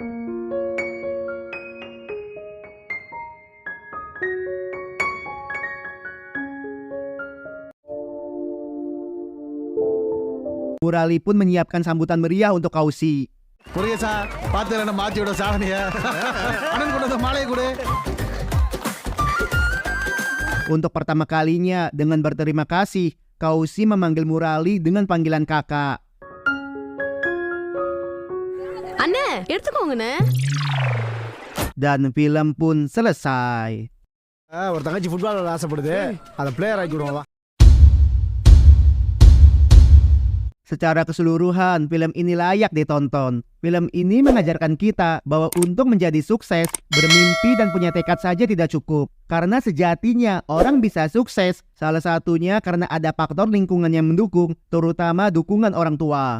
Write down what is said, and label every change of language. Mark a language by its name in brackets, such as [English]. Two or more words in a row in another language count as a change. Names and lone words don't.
[Indonesian] Murali pun menyiapkan sambutan meriah untuk Kausi. Untuk pertama kalinya, dengan berterima kasih, Kausi memanggil Murali dengan panggilan kakak. [Tamil] அண்ணே எடுத்துக்கோங்கண்ணே. [Indonesian] Dan film pun selesai. [Tamil] ஒரு தங்கச்சி ஃபுட்பால் ஆசைப்படுது, அதை பிளேயர் ஆக்கி விடுவோம். [Indonesian] Secara keseluruhan, film ini layak ditonton. Film ini mengajarkan kita bahwa untuk menjadi sukses, bermimpi dan punya tekad saja tidak cukup. Karena sejatinya orang bisa sukses, salah satunya karena ada faktor lingkungan yang mendukung, terutama dukungan orang tua.